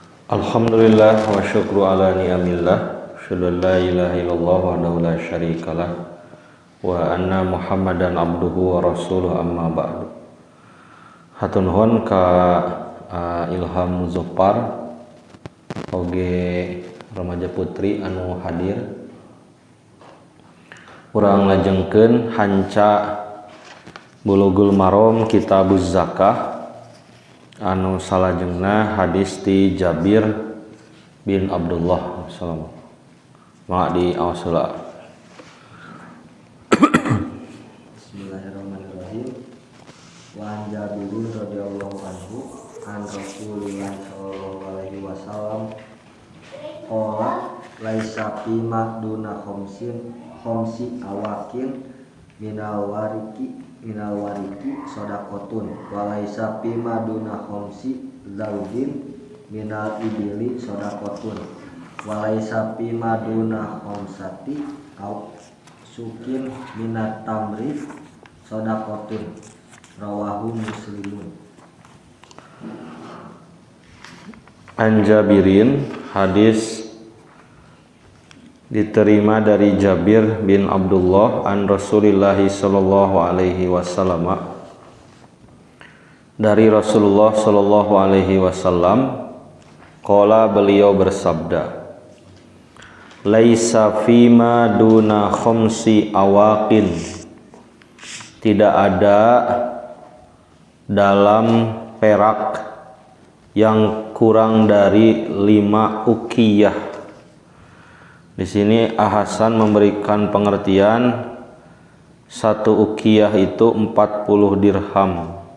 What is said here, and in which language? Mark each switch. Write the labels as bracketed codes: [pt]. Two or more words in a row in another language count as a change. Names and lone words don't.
[ar] الحمد لله والشكر على نعم الله. أشهد أن لا إله إلا الله وحده لا شريك له وأن محمدا عبده ورسوله أما بعد. [su] Hatur nuhun ka Ilham Muzaffar oge remaja putri anu hadir. Urang lajengkeun hanca Bulughul Maram Kitabuz Zakah anu salajengna hadis ti Jabir bin Abdullah sallallahu ma di awsala. [ar] بسم الله الرحمن الرحيم. وعن جابر رضي الله عنه عن رسول الله صلى الله عليه وسلم قال ليس فيما دون خمس أواق من الورق صدقة وليس فيما دون خمس ذود من الإبل صدقة وليس فيما دون خمسة أوسق من التمر صدقة رواه مسلم. عن جابر, [id] hadis diterima dari Jabir bin Abdullah [ar] عن رسول الله صلى الله عليه وسلم, [id] dari Rasulullah [ar] صلى الله عليه وسلم, [id] qala beliau bersabda, [ar] ليس فيما دون خمس أواق, [id] tidak ada dalam perak yang kurang dari 5 uqiyah. Di sini Hasan memberikan pengertian 1 uqiyah itu 40 dirham.